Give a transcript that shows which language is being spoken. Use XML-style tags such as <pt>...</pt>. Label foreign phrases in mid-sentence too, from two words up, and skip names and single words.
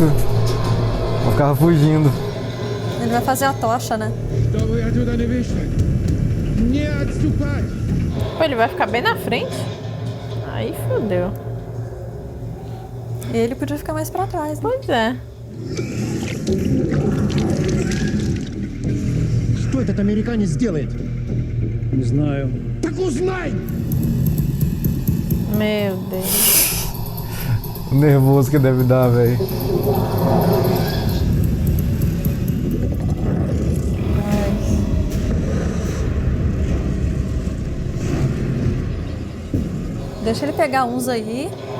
<pt>Eu ficava fugindo. Ele vai fazer a tocha, né? Pô, ele vai ficar bem na frente? Aí fodeu. Ele podia ficar mais pra trás, né? Pois é.</pt> <ru>Что этот американец делает? Не знаю. Так узнай!</ru> <pt>Meu Deus. O nervoso que deve dar, velho. Deixa ele pegar uns aí.</pt>